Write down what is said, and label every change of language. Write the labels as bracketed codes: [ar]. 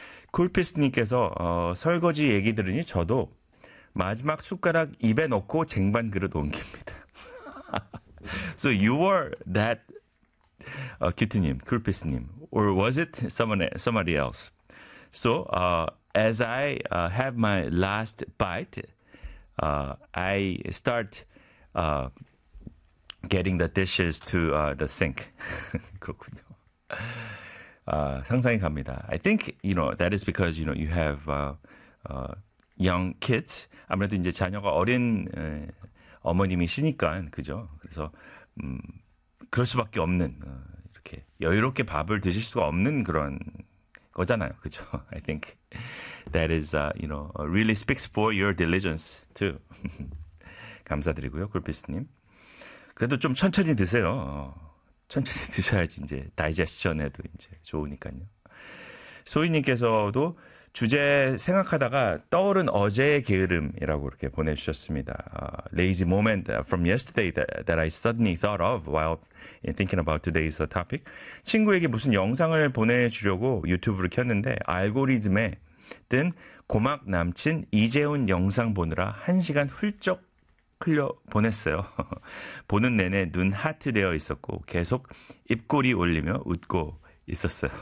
[ko] 쿨피스님께서 설거지 얘기 들으니 저도 마지막 숟가락 입에 넣고 쟁반 그릇 옮깁니다. [en] So you were that 큐티님, 쿨피스님, or was it somebody else? So as I have my last bite, I start getting the dishes to the sink. [ko] 그렇군요. 상상이 갑니다. [en] I think you know that is because you know you have young kids. [ko] 아무래도 이제 자녀가 어린 어머님이시니까 그죠. 그래서 그럴 수밖에 없는 이렇게 여유롭게 밥을 드실 수가 없는 그런 거잖아요. 그죠. [en] I think that is you know really speaks for your diligence too. [ko] 감사드리고요, 골피스님. 그래도 좀 천천히 드세요. 천천히 드셔야지 이제 다이제스션에도 이제 좋으니까요. 소희님께서도 주제 생각하다가 떠오른 어제의 게으름이라고 이렇게 보내주셨습니다. [en] Lazy moment from yesterday that I suddenly thought of while thinking about today's topic. [ko] 친구에게 무슨 영상을 보내주려고 유튜브를 켰는데 알고리즘에 뜬 고막 남친 이재훈 영상 보느라 1시간 훌쩍 흘려 보냈어요. 보는 내내 눈 하트 되어 있었고 계속 입꼬리 올리며 웃고 있었어요.